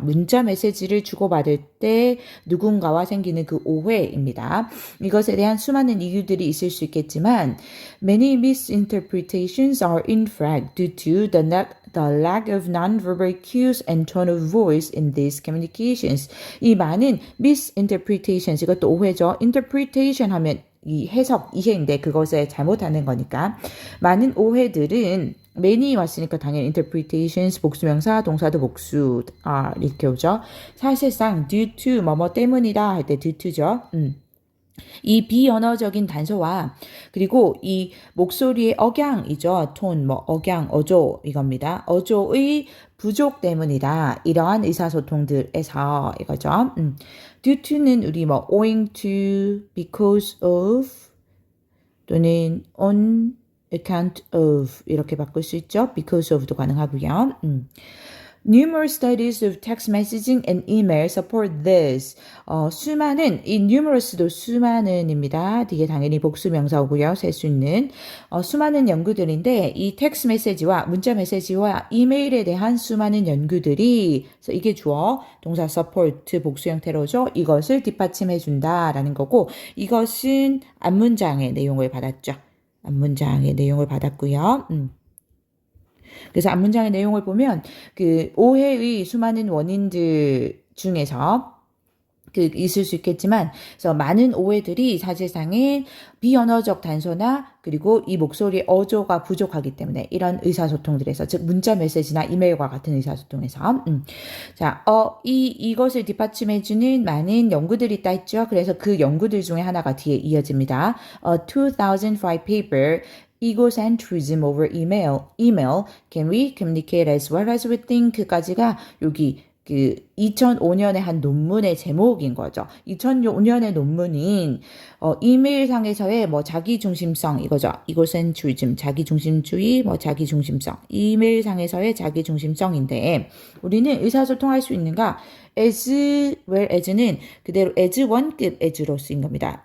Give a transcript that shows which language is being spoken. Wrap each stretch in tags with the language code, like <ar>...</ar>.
<ko>문자 메시지를 주고받을 때 누군가와 생기는 그 오해입니다. 이것에 대한 수많은 이유들이 있을 수 있겠지만</ko> <en>many misinterpretations are in fact due to the lack of non-verbal cues and tone of voice in these communications.</en> <ko>이 많은 misinterpretations 이것도 오해죠. interpretation 하면 이 해석, 이해인데 그것에 잘못하는 거니까 많은 오해들은 many 왔으니까 당연히 interpretations 복수명사 동사도 복수 이렇게 오죠. 사실상 due to 뭐뭐 때문이다 할 때 due to죠. 이 비언어적인 단서와 그리고 이 목소리의 억양이죠. 톤, 억양, 어조 이겁니다. 어조의 부족 때문이다. 이러한 의사소통들에서 이거죠. due to는 우리</ko> <en>owing to, because of</en> <ko>또는</ko> <en>on account of</en> <ko>이렇게 바꿀 수 있죠. because of도 가능하고요.</ko> <en>Numerous studies of text messaging and email support this.</en> <ko>수많은, 이 numerous도 수많은입니다. 이게 당연히 복수 명사고요. 셀 수 있는. 수많은 연구들인데 이 텍스트 메시지와 문자 메시지와 이메일에 대한 수많은 연구들이 그래서 이게 주어, 동사 support 복수 형태로죠. 이것을 뒷받침해 준다라는 거고 이것은 앞문장의 내용을 받았죠. 앞문장의 내용을 받았고요. 그래서 앞문장의 내용을 보면 그 오해의 수많은 원인들 중에서 있을 수 있겠지만, 그래서 많은 오해들이 사실상은 비언어적 단서나 그리고 이 목소리의 어조가 부족하기 때문에 이런 의사소통들에서, 즉 문자 메시지나 이메일과 같은 의사소통에서, 자, 이것을 뒷받침해주는 많은 연구들이 있다 했죠. 그래서 그 연구들 중에 하나가 뒤에 이어집니다.</ko> <en>A 2005 paper. Egocentrism over email can we communicate as well as we think까지가</en> <ko>여기 2005년에 한 논문의 제목인 거죠. 2005년의 논문인 이메일상에서의 자기중심성 이거죠. egocentrism, 자기중심주의, 자기중심성. 이메일상에서의 자기중심성인데 우리는 의사소통할 수 있는가?</ko> <en>as well as</en> <ko>는 그대로 as one급 as로 쓰인 겁니다.</ko>